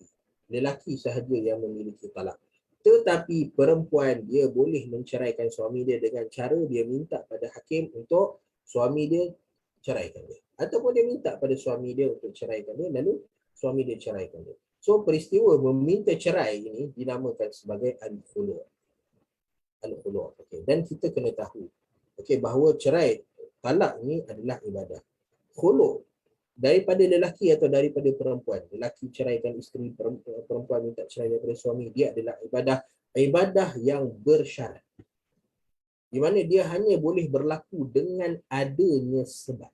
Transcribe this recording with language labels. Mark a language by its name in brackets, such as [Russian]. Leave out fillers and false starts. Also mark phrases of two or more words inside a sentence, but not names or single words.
[Malay] Lelaki sahaja yang memiliki talak. Tetapi perempuan dia boleh menceraikan suami dia dengan cara dia minta pada hakim untuk suami dia ceraikan dia. Ataupun dia minta pada suami dia untuk ceraikan dia, lalu suami dia ceraikan dia. So peristiwa meminta cerai ini dinamakan sebagai al-khulu'. Al-khulu'. Okay. Dan kita kena tahu bahawa cerai, talak ni adalah ibadah. Khulu' daripada lelaki atau daripada perempuan. Lelaki ceraikan isteri, perempuan minta cerai daripada suami, dia adalah ibadah yang bersyarat. Di mana dia hanya boleh berlaku dengan adanya sebab.